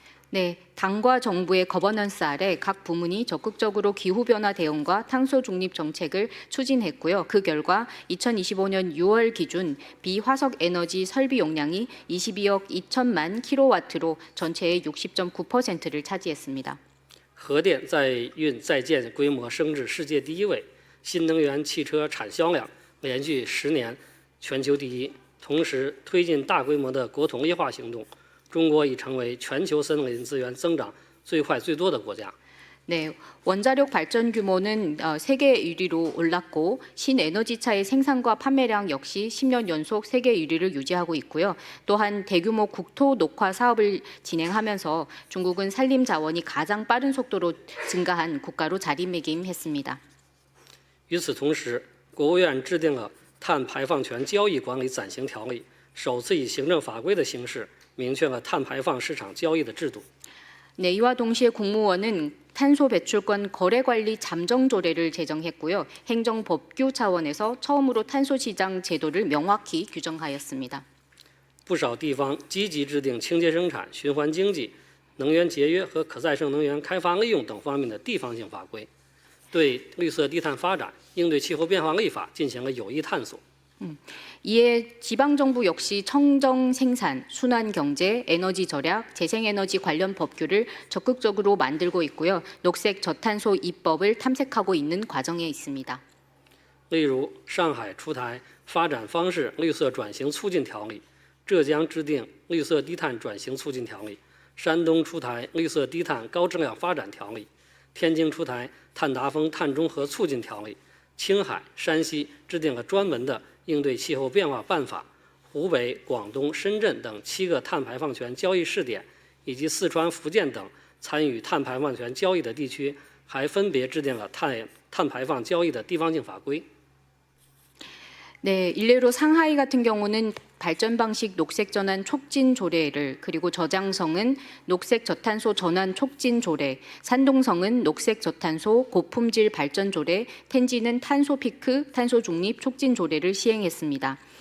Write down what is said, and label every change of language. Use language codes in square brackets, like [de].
[ko] 네, 당과 정부의 거버넌스 아래 각 부문이 적극적으로 기후변화 대응과 탄소 중립 정책을 추진했고요. 그 결과 2025년 6월 기준 비화석 에너지 설비 용량이 22억 2천만 킬로와트로 전체의 60.9%를 차지했습니다. [zh] 核电在运在建规模升至世界第1位，新能源汽车产销量连续10年全球第1，同时推进大规模的国统一化行动。中国已成为全球森林资源增长最快最多的国家。 [ko] 네, 원자력 발전 규모는 세계 1위로 올랐고 신에너지차의 생산과 판매량 역시 10년 연속 세계 1위를 유지하고 있고요. 또한 대규모 국토 녹화 사업을 진행하면서 중국은 산림 자원이 가장 빠른 속도로 증가한 국가로 자리매김했습니다. [zh] 与此同时，国务院制定了碳排放权交易管理暂行条例，首次以行政法规的形式明确了碳排放市场交易的制度。 [ko] 네, 이와 동시에 국무원은 탄소 배출권 거래 관리 잠정 조례를 제정했고요. 행정 법규 차원에서 처음으로 탄소 시장 제도를 명확히 규정하였습니다. [zh] 不少地方积极制定清洁生产、循环经济、能源节约和可再生能源开发利用等方面的地方性法规，对绿色低碳发展、应对气候变化立法进行了有益探索。 [ko] 이에 지방정부 역시 청정 생산, 순환 경제, 에너지 절약, 재생에너지 관련 법규를 적극적으로 만들고 있고요. 녹색 저탄소 입법을 탐색하고 있는 과정에 있습니다. [zh] 例如，上海出台发展方式绿色转型促进条例，浙江制定绿色低碳转型促进条例，山东出台绿色低碳高质量发展条例，天津出台碳达峰碳中和促进条例，青海、山西制定了专门的应对气候变化办法，湖北、广东、深圳等7个碳排放权交易试点，以及四川、福建等参与碳排放权交易的地区，还分别制定了碳排放交易的地方性法规。 [ko] 네, 일례로 상하이 같은 경우는 발전 방식 녹색 전환 촉진 조례를, 그리고 저장성은 녹색 저탄소 전환 촉진 조례, 산동성은 녹색 저탄소 고품질 발전 조례, 텐진은 탄소 피크, 탄소 중립 촉진 조례를 시행했습니다.